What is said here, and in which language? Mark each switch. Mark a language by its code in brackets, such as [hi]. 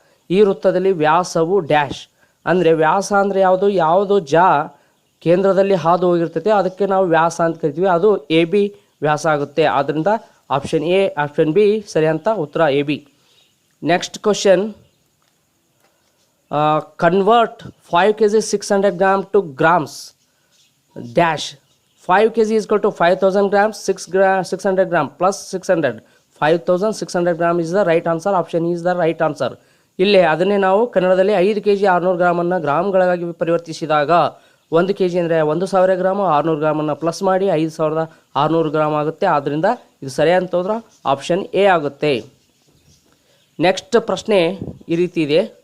[kn] ಈ ವೃತ್ತದಲ್ಲಿ ವ್ಯಾಸವು ಡ್ಯಾಶ್. ಅಂದರೆ ವ್ಯಾಸ ಅಂದರೆ ಯಾವುದು ಕೇಂದ್ರದಲ್ಲಿ ಹಾದು ಹೋಗಿರ್ತೈತೆ ಅದಕ್ಕೆ ನಾವು ವ್ಯಾಸ ಅಂತ ಕರಿತೀವಿ. ಅದು AB ವ್ಯಾಸ ಆಗುತ್ತೆ. ಆದ್ದರಿಂದ ಆಪ್ಷನ್ ಎ, ಆಪ್ಷನ್ ಬಿ ಸರಿಯಂತ ಉತ್ತರ AB. [en] Next question, convert 5 kg 600 gram to grams dash. 5 kg is equal to 5,000 grams, 600 gram plus 600, 5,600 gram is the right answer. Option E is the right answer. [kn] ಇಲ್ಲೇ ಅದನ್ನೇ ನಾವು ಕನ್ನಡದಲ್ಲಿ 5 kg 600 ಗ್ರಾಮನ್ನು ಗ್ರಾಮ್ಗಳಾಗಿ ಪರಿವರ್ತಿಸಿದಾಗ 1 kg ಅಂದರೆ 1,000 gram, 600 ಗ್ರಾಮನ್ನು plus ಮಾಡಿ 5,600 gram ಆಗುತ್ತೆ. ಆದ್ದರಿಂದ ಇದು ಸರಿಯಾದ ಉತ್ತರ ಆಪ್ಷನ್ ಎ ಆಗುತ್ತೆ. ನೆಕ್ಸ್ಟ್ ಪ್ರಶ್ನೆ ಈ ರೀತಿ ಇದೆ.